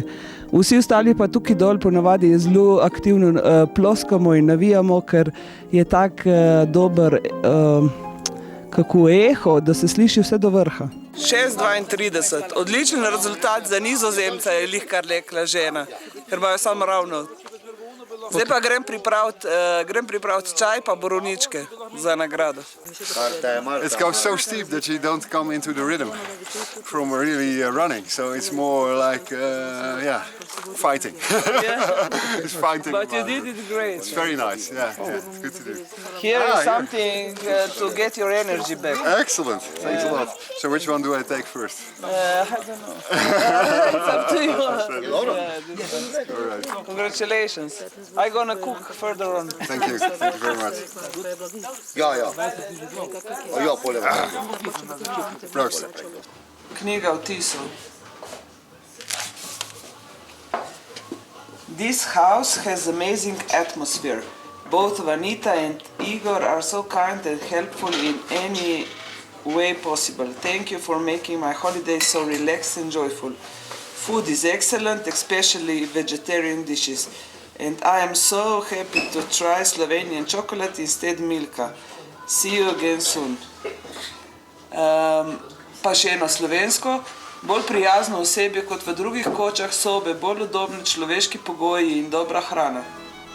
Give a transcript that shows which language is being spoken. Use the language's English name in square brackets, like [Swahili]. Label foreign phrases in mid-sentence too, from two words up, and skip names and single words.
[Slovenian] Vsi ostali pa tukaj dol ponavadi zelo aktivno ploskamo in navijamo, ker je tak dober eho, da se sliši vse do vrha. 6:32, odličen rezultat za Nizozemca, je lih kar rekla žena, ker imajo samo ravno. Zdaj pa grem pripraviti čaj pa borovničke za nagrado. [English] It goes so steep that you don't come into the rhythm from really running, so it's more like fighting. It's fighting. But you did it great. It's very nice. Yeah, it's good to do. Here is something to get your energy back. Excellent. Thanks a lot. So which one do I take first? I don't know. It's up to you. All right. Congratulations. I'm gonna cook further on. Thank you. Thank you very much. Proost. [Slovenian] Knjiga vtisov. [English] This house has amazing atmosphere. Both Vanita and Igor are so kind and helpful in any way possible. Thank you for making my holiday so relaxed and joyful. Food is excellent, especially vegetarian dishes. And I am so happy to try Slovenian chocolate instead Milka. See you again soon. [Slovenian] Pa še eno slovensko. Bolj prijazno osebje kot v drugih kočah sobe, bolj udobni človeški pogoji in dobra hrana.